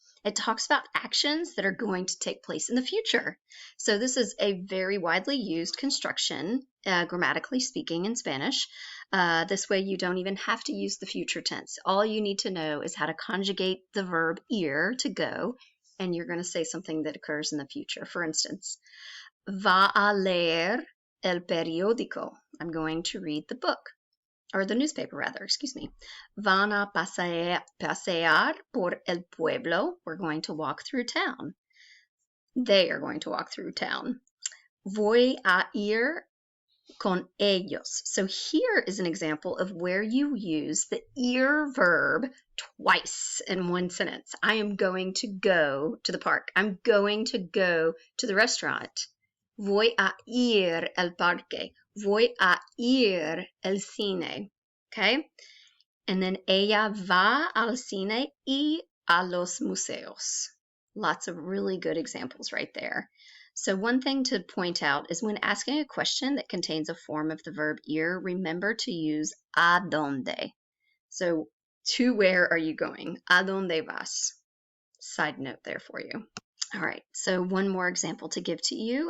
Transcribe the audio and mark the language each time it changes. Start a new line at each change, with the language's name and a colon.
English: It talks about actions that are going to take place in the future. So this is a very widely used construction, grammatically speaking, in Spanish. This way you don't even have to use the future tense. All you need to know is how to conjugate the verb ir, to go, and you're going to say something that occurs in the future.
Spanish: For instance, va a leer el periódico.
English: I'm going to read the book. Or the newspaper rather, excuse me.
Spanish: Van a pasear por el pueblo.
English: We're going to walk through town. They are going to walk through town.
Spanish: Voy a ir con ellos.
English: So here is an example of where you use the ir verb twice in one sentence. I am going to go to the park. I'm going to go to the restaurant.
Spanish: Voy a ir al parque. Voy a ir al cine. Okay?
English: And then
Spanish: ella va al cine y a los museos.
English: Lots of really good examples right there. So one thing to point out is when asking a question that contains a form of the verb ir, remember to use
Spanish: a donde.
English: So to where are you going?
Spanish: A donde vas?
English: Side note there for you. All right, so one more example to give to you.